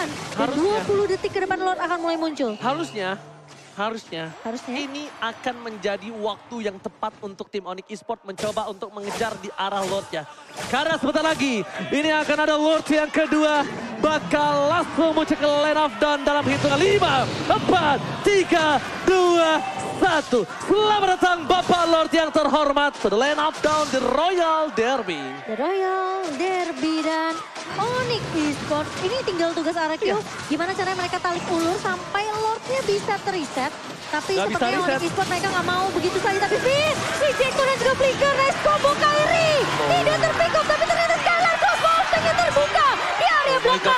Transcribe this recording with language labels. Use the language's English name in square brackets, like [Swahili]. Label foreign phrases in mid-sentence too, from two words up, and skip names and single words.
[Indonesian] Dan 20 detik ke depan Lord akan mulai muncul. Harusnya ini akan menjadi waktu yang tepat untuk tim Onyx Esports mencoba untuk mengejar di arah Lordnya. Karena sebentar lagi ini akan ada Lord yang kedua bakal langsung muncul ke [English] lane of down [Indonesian] dalam hitungan 5, 4, 3, 2, 1. Selamat datang Bapak Lord yang terhormat ke [English] lane of down [Indonesian] the Royal Derby. The Royal Derby dan Onyx Esports. Ini tinggal tugas RRQ. Gimana caranya mereka tarik ulur sampai Lordnya bisa teriset. Tapi sepertinya Onyx Esports mereka nggak mau begitu saja. Tapi Finn, Rejector dan juga Flicker, [English] nice combo [Indonesian] Kairi. Tidak terpick up, tapi ternyata Skylar crossbow yang terbuka di area belakang.